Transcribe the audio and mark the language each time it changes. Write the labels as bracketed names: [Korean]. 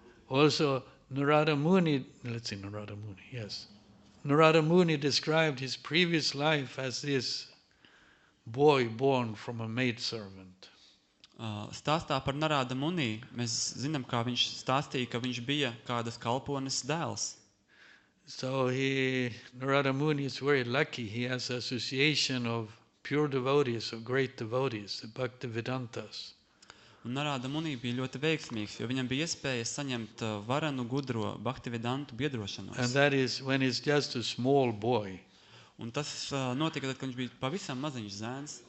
[English] Also, Narada Muni, let's see, Narada Muni, yes. Narada Muni described his previous life as this boy born from a maidservant. [Latvian] Stāstā par Narada Munī mēs zinām, kā viņš stāstīja, ka viņš bija kādas kalpones dēls. [English] So Narada Muni is very lucky. He has association of pure devotees, of great devotees, the Bhaktivedantas. [Latvian] Un Narada Munī bija ļoti veiksmīgs, jo viņam bija iespēja saņemt varenu gudro Bhaktivedantu biedrošanos. [English] And that is when he's just a small boy. [Latvian] Un tas notika tad, kad viņš bija pavisam maziņš zēns.